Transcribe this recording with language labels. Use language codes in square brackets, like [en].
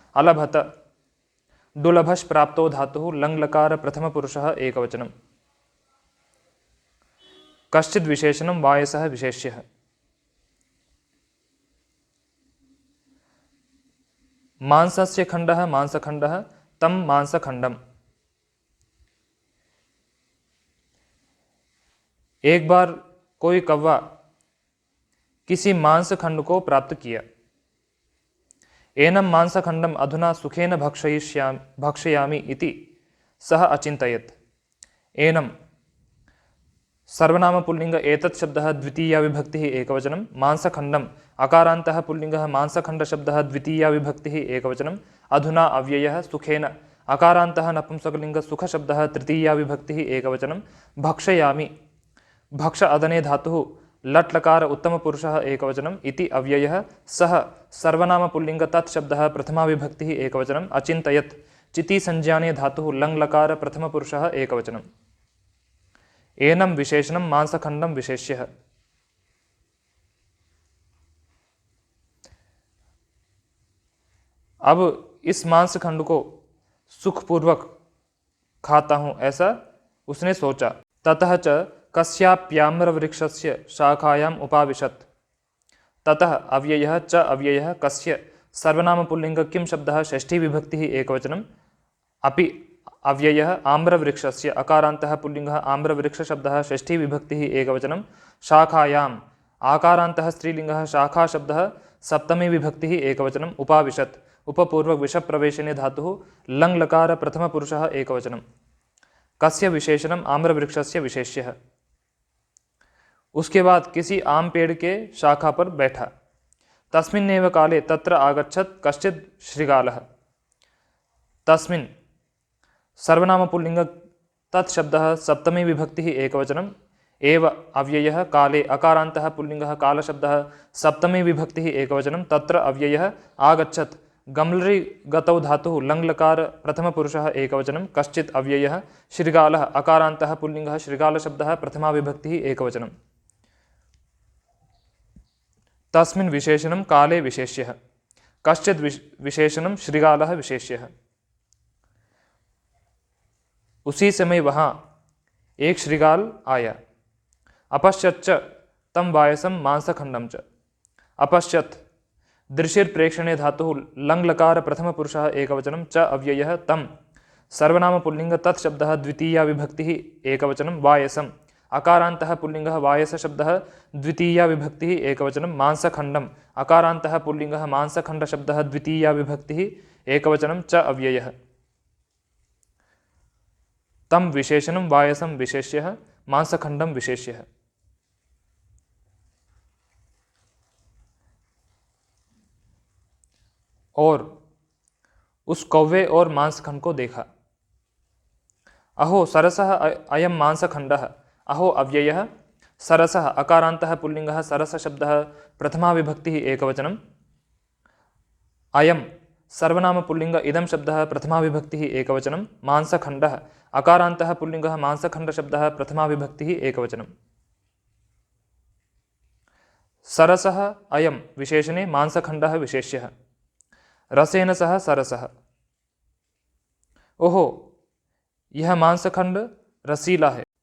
[sa] अलभत दुलभश् प्राप्तो धातुः लङ्लकार प्रथमपुरुषः एकवचनं। कश्चित् विशेषणं वायसः विशेष्यः। मांसस्य खण्डः मांसखण्डः तं मांसखण्डम्। [hi] एक बार कोई कौवा किसी मांसखंड को प्राप्त किया। [sa] एनं मांसखंडम अधुना सुखेन भक्षयामि इति सः अचिन्तयत्। एनं सर्वनाम पुल्लिंग एतत् शब्दः द्वितीया विभक्तिः एकवचनं। मांसखंडम अकारान्तः पुल्लिंगः मांसखंड शब्दः द्वितीया विभक्तिः एकवचनं। अधुना अव्ययः सुखेन अकारान्तः नपुंसकलिंग सुख शब्दः तृतीया विभक्तिः एकवचनं। भक्षयामि भक्ष अदने धातुः लट् लकार उत्तम पुरुषः एकवचनम् इति अव्ययः। सः सर्वनाम पुल्लिंग तत् शब्दः प्रथमा विभक्तिः एकवचनम्। अचिन्तयत् चिति संज्ञाने धातुः लङ् लकार प्रथम पुरुषः एकवचनम्। एनं विशेषणं मांसखण्डं विशेष्यः। [hi] अब इस मांसखंड को सुखपूर्वक खाता हूँ ऐसा उसने सोचा। [sa] ततः च कस्याप्याम्रवृक्षस्य शाखायाम् उपाविशत्। ततः अव्ययः च अव्ययः कस्य सर्वनाम पुल्लिंग किं शब्दः षष्ठी विभक्तिः एकवचनम्। अपि अव्ययः आम्रवृक्षस्य अकारान्तः पुल्लिंगः आम्रवृक्षशब्दः षष्ठी विभक्तिः एकवचनं। शाखायाम् आकारान्तः स्त्रीलिंगः शाखा शब्दः सप्तमी विभक्तिः एकवचनम्। उपाविशत् उपपूर्वक विषप्रवेशने धातुः लङ् लकार प्रथमपुरुषः एकवचनं। कस्य विशेषणम् आम्रवृक्षस्य विशेष्यः। [hi] उसके बाद किसी आम पेड़ के शाखा पर बैठा। [sa] तस्मिन्नेव काले तत्र आगच्छत् कश्चित् शृगालः। तस्मिन् सर्वनाम पुल्लिंग तत् शब्दः सप्तमी विभक्तिः एकवचनम्। एव अव्ययः काले अकारान्तः पुल्लिंगः कालशब्दः सप्तमी विभक्तिः एकवचनं। तत्र अव्ययः आगच्छत् गम्लरि गतौ धातुः लङ् लकार प्रथमपुरुषः एकवचनं। कश्चित् अव्ययः शृगालः अकारान्तः पुल्लिंगः शृगालशब्दः प्रथमा विभक्तिः एकवचनं। तस्मिन् विशेषणं काले विशेष्यः। कश्चित् विशेषणं शृगालः विशेष्यः। [hi] उसी समय वहाँ एक शृगाल आया। [sa] अपश्यच्च तं वायसं मांसखण्डं च। अपश्यत् दृशिर्प्रेक्षणे धातुः लङ् लकार प्रथमपुरुषः एकवचनं। च अव्ययः तं सर्वनाम पुल्लिंग तत् शब्दः द्वितीया विभक्तिः एकवचनं। वायसम् अकारान्तः पुल्लिंगः वायसशब्दः द्वितीया विभक्तिः एकवचनं। मांसखण्डम् अकारान्तः पुल्लिंगः मांसखण्डशब्दः द्वितीया विभक्तिः एकवचनं। च अव्ययः तं विशेषणं वायसं विशेष्यः मांसखण्डं विशेष्यः। [hi] और उस कौवे और मांसखंड को देखा। [sa] अहो सरसः अयं मांसखण्डः। अहो अव्ययः सरसः अकारान्तः पुल्लिङ्गः सरसशब्दः प्रथमा विभक्तिः एकवचनम्। अयं सर्वनाम पुल्लिंग इदं शब्दः प्रथमा विभक्तिः एकवचनं मांसखण्डः अकारान्तः पुल्लिङ्गः मांसखण्डशब्दः प्रथमा विभक्तिः एकवचनं सरसः अयं विशेषणे मांसखण्डः विशेष्यः रसेन सह सरसः [hi] ओहो यह मांसखंड रसीला है।